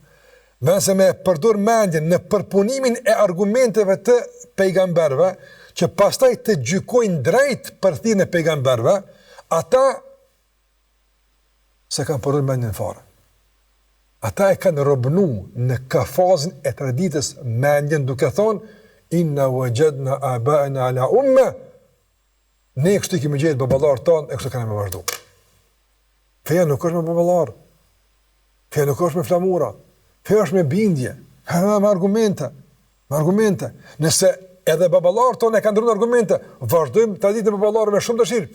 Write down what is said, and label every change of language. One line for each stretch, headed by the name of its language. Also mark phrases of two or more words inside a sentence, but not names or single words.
Albanian: Në vend se me e përdor mendjen në përpunimin e argumenteve të pejgamberëve, që pastaj të gjykojnë drejt për thirrjen e pejgamberëve, ata se kanë përdor mendjen fare. Ata e kanë robnu në kafazën e traditës mendjen duke thonë
Arabic: inna wajadna aba'ana ala umma.
Albanian: Ne kështu kemi gjetë baballarët tonë e kështu kanë me vazhdu. Feja nuk është me baballar. Feja nuk është me flamura. Feja është me bindje. Me argumente. Me argumente. Nëse edhe baballarët tonë e kanë ndërruar argumente, vazhdojmë traditën e baballarëve me shumë dëshirë.